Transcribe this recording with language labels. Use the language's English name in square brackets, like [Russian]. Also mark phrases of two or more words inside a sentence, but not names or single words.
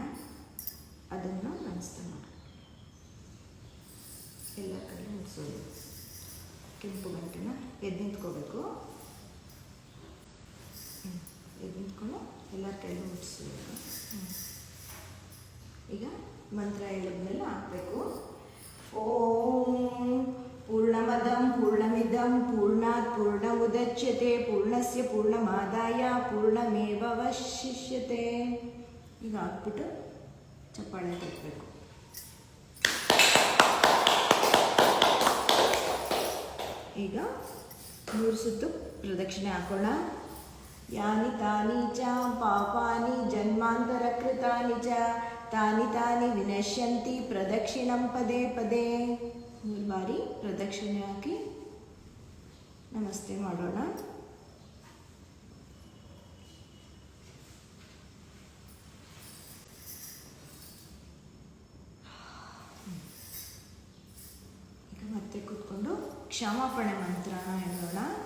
[Kannada] ಅದನ್ನು ನಮಸ್ತೆ ಮಾಡಿ ಎಲ್ಲ ಕಡೆ ಮುಗಿಸೋದು. ಕೆಂಪು ಗಂಟೆನ ಎದ್ದು ನಿಂತ್ಕೋಬೇಕು. ಎದ್ದು ನಿಂತ್ಕೊಂಡು ಎಲ್ಲ ಕೈ ಮುಟ್ಟಿಸ್ಬೇಕು. ಈಗ ಮಂತ್ರ ಹೇಳಿದ್ಮೇಲೆ ಹಾಕಬೇಕು. [Sanskrit] ಓಂ ಪೂರ್ಣಮದಂ ಪೂರ್ಣಮಿದಂ ಪೂರ್ಣಾತ್ ಪೂರ್ಣಮುದಚ್ಯತೆ ಪೂರ್ಣಸ್ಯ ಪೂರ್ಣಮಾದಾಯ ಪೂರ್ಣಮೇವಶಿಷ್ಯತೆ. [Kannada] ಈಗ ಹಾಕ್ಬಿಟ್ಟು ಚಪ್ಪಾಳೆ ತಟ್ಟಬೇಕು. ಈಗ 3 ಸುತ್ತು ಪ್ರದಕ್ಷಿಣೆ ಹಾಕೋಣ. [Sanskrit] ಯಾನಿ ತಾನಿ ಚ ಪಾಪಾನಿ ಜನ್ಮಾಂತರ ಕೃತಾನಿ ಚ ತಾನಿ ತಾನಿ ವಿನಶ್ಯಂತಿ ಪ್ರದಕ್ಷಿಣಂ ಪದೇ ಪದೇ. [Kannada] 3 ಬಾರಿ ಪ್ರದಕ್ಷಿಣೆ ಹಾಕಿ ನಮಸ್ತೆ ಮಾಡೋಣ. ಈಗ ಮತ್ತೆ ಕೂತ್ಕೊಂಡು ಕ್ಷಮಾಪಣೆ ಮಂತ್ರನ ಹೇಳೋಣ.